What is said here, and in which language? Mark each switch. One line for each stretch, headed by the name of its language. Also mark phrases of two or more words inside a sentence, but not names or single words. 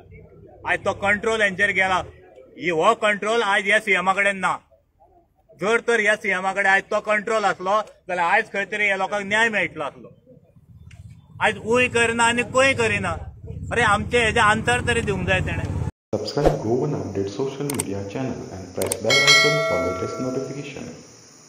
Konkani: आयज तो कंट्रोल हेंचेर गेला. हो कंट्रोल आयज ह्या सीएमा कडेन ना. जर तर ह्या सीएमा कडेन आयज तो कंट्रोल आसलो जाल्यार आयज खंय तरी ह्या लोकांक न्याय मेळटलो आसलो. आयज उय करना आनी खंय करिना. अरे आमचे हेजे आन्सर तरी दिवंक जाय तेणें.
English: Subscribe Go1 Update social media channel and press bell icon for latest notification.